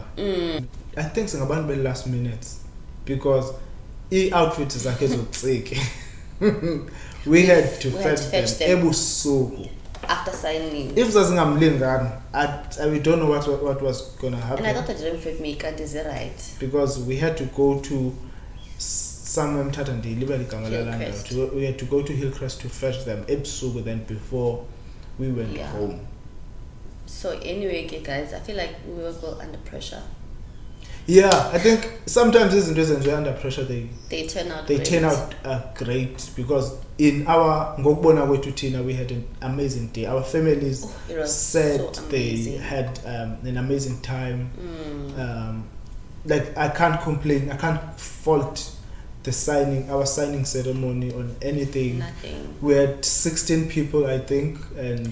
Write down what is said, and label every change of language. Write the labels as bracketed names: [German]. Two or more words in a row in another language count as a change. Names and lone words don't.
[English] I think singabantu be last minutes, because outfit is like we had to fetch them ebusuku after signing. if zazingamlingani, we don't know what was gonna happen. And I thought they didn't fit me, can't is it right? Because we had to go to somewhere Mthatha [Xhosa] ndiyilibele igama lalaa [English] Hillcrest. [Xhosa] ndawo. [English] We had to go to Hillcrest to fetch them ebusuku then before we went Yeah. home. So anyway, okay, guys, I feel like we were all under pressure. Yeah, I think sometimes [Xhosa] izinto ezenziwe [English] under pressure They turn out they great. turn out great, because in our [Xhosa] ngokubona kwethu thina [English] we had an amazing day. Our families It was said so they amazing. had an amazing time. Like I can't complain, I can't fault our signing ceremony on anything. Nothing. We had 16 people, I think, and